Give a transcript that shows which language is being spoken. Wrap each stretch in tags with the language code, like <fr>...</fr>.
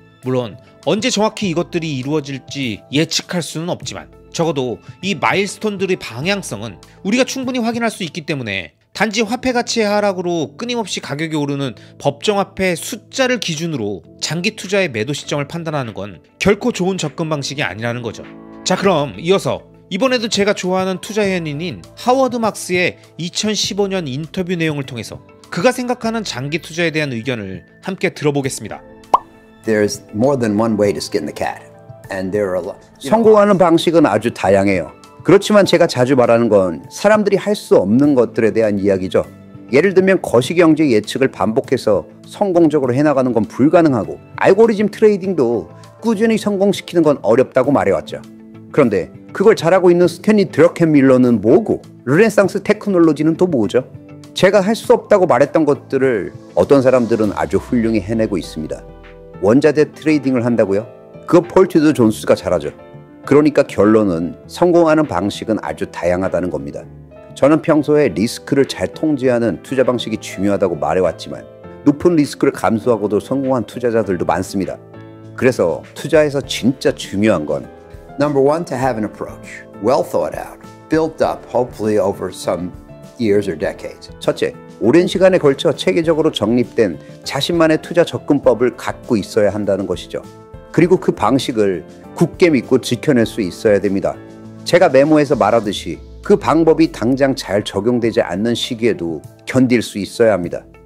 <ko>물론 언제 정확히 이것들이 이루어질지 예측할 수는 없지만 적어도 이 마일스톤들의 방향성은 우리가 충분히 확인할 수 있기 때문에 단지 화폐 가치의 하락으로 끊임없이 가격이 오르는 법정화폐 숫자를 기준으로 장기 투자의 매도 시점을 판단하는 건 결코 좋은 접근 방식이 아니라는 거죠. 자, 그럼 이어서 이번에도 제가 좋아하는 투자 연인인 하워드 막스의 2015년 인터뷰 내용을 통해서 그가 생각하는 장기 투자에 대한 의견을 함께 들어보겠습니다.</ko> <en>There's more than one way to skin the cat, and there are a lot.</en> <ko>성공하는 방식은 아주 다양해요. 그렇지만 제가 자주 말하는 건 사람들이 할 수 없는 것들에 대한 이야기죠. 예를 들면 거시경제 예측을 반복해서 성공적으로 해나가는 건 불가능하고, 알고리즘 트레이딩도 꾸준히 성공시키는 건 어렵다고 말해왔죠. 그런데 그걸 잘하고 있는 스탠리 드러켄밀러는 뭐고, 르네상스 테크놀로지는 또 뭐죠? 제가 할 수 없다고 말했던 것들을 어떤 사람들은 아주 훌륭히 해내고 있습니다. 원자재 트레이딩을 한다고요? 그거 폴티드 존스가 잘하죠. 그러니까 결론은 성공하는 방식은 아주 다양하다는 겁니다. 저는 평소에 리스크를 잘 통제하는 투자 방식이 중요하다고 말해왔지만 높은 리스크를 감수하고도 성공한 투자자들도 많습니다. 그래서 투자에서 진짜 중요한 건</ko> <en>Number one, to have an approach, well thought out, built up hopefully over some years or decades.</en> <ko>첫째, 오랜 시간에 걸쳐 체계적으로 정립된 자신만의 투자 접근법을 갖고 있어야 한다는 것이죠. 그리고 그 방식을 굳게 믿고 지켜낼 수 있어야 됩니다. 제가 메모에서 말하듯이 그 방법이 당장 잘 적용되지 않는 시기에도 견딜 수 있어야 합니다.</ko>